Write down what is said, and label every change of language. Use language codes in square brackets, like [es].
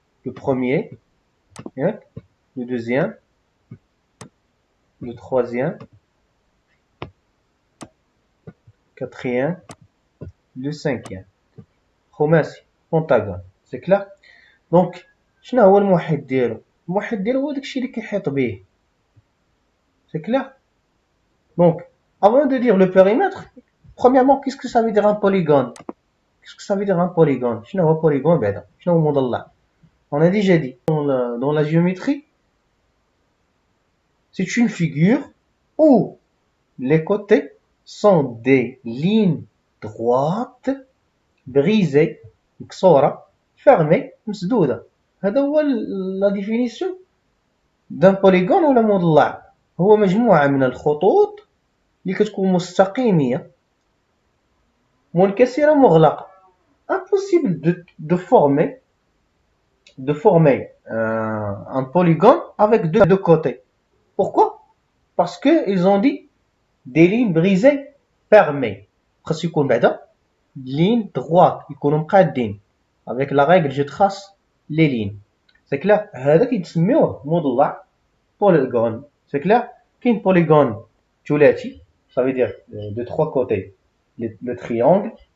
[fr] Le premier, hein, le deuxième, le troisième, quatrième, le cinquième. [ar] خماسي, pentagone. [fr] C'est clair? [ar] Donc, شنو هو المحيط ديالو؟ المحيط ديالو هو داكشي اللي كيحيط به. [fr] C'est clair? Donc, avant de dire le périmètre, premièrement, qu'est-ce que ça veut dire un polygone? Qu'est-ce que ça veut dire un polygone? [ar] شنو هو polygone بعدا؟ شنو هو مضلع؟ [fr] On a déjà dit dans la géométrie, c'est une figure où les côtés sont des lignes droites brisées, [ar] مكسورة, [fr] fermées, [ar] مسدودة. هذا هو [fr] la définition d'un polygone [ar] ولا مضلع. هو مجموعة من الخطوط اللي كتكون مستقيمية منكسرة مغلقة. [fr] Impossible de former un polygone avec deux côtés. Pourquoi? Parce qu'ils ont dit des lignes brisées fermées. [ar] خاص يكون بعدا ligne droite يكونوا مقادين. [fr] Avec la règle je trace les lignes. C'est clair? [ar] هذا كيتسميوه مضلع polygone. [fr] C'est clair? [ar] كاين polygone ثلاثي, [fr] ça veut dire de trois côtés le triangle.